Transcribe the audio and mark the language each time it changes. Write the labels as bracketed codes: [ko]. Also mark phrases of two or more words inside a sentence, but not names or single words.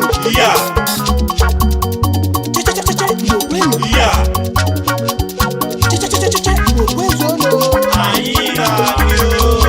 [ig] Yeah. Che, che, che, che, che, Igbo kwenụ. Ya. Che, che, che, che, che, che, Igbo kwezuonụ. Anyị na-arịọ.